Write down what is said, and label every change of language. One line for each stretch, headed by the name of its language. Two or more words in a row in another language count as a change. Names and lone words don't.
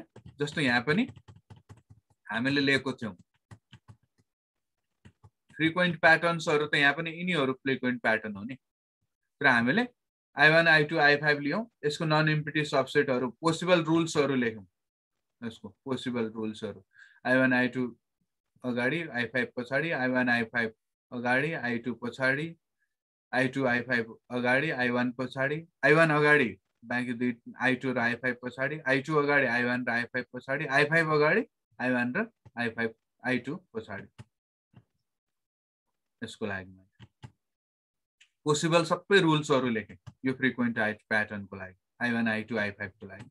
Nepali: जस्तो यहाँ पनि हामीले लिएको थियौं
English: frequent patterns
Nepali: त यहाँ पनि यिनीहरु
English: frequent pattern
Nepali: हो नि। तर हामीले I1 I2 I5 लियौं, यसको
English: non empty subsets possible rules
Nepali: लेख्यौं। यसको
English: possible rules
Nepali: I1 I2 अगाडि, I5 पछाडी, I1 I5 अगाडि, I2 पछाडी, I2 I5 अगाडि, I1 पछाडी, I1 अगाडि, बाँकी दुई I2 र I5 पछाडी, I2 अगाडि, I1 र I5 पछाडी, I5 अगाडि, I1 र I5 I2 पछाडी। यसको लागि पोसिबल सबै रुल्सहरु लेखे यो
English: frequent pattern
Nepali: लागि, I1 I2 I5 को लागि।